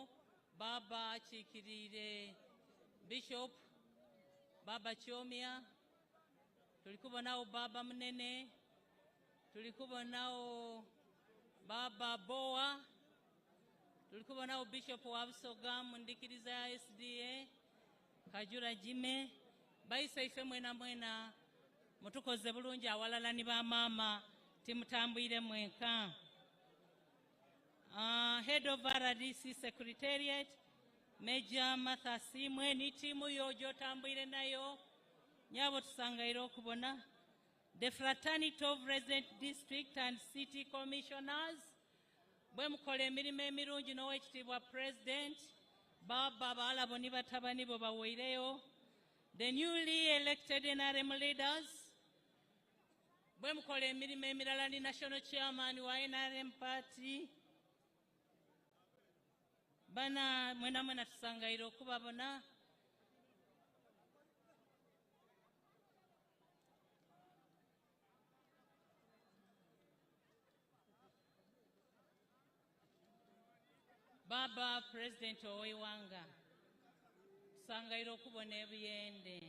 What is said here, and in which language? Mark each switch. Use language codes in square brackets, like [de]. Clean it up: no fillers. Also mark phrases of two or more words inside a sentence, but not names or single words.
[xog] Baba Chikirire Bishop, Baba Chomia, tulikubonawo Baba Munene, tulikubonawo Baba Boa, tulikubonawo Bishop wa Busoga, Mondekirize SDA, Kajura Jime, Baisa ife mwena mwena, mutukoze bulungi awalala ni ba mama, timutambwire mwenka. [en] Head of RDC Secretariat, [xog] Major Martha Simwe, ni timu yojo tambwire nayo, nyabo tusangaire okubona. The Fraternity of Resident District and City Commissioners, bwe mukola emirimu emirungi n'owekitiibwa President, Baba balabo ni batabani bo bawoireyo. [en] The newly elected NRM leaders, [xog] bwe mukola emirimu emirala ni [en] National Chairman [xog] wa NRM Party, Bana mwena mwena tusangaire okubabona. Baba President Owewanga, tusangaire okubona ebiyende.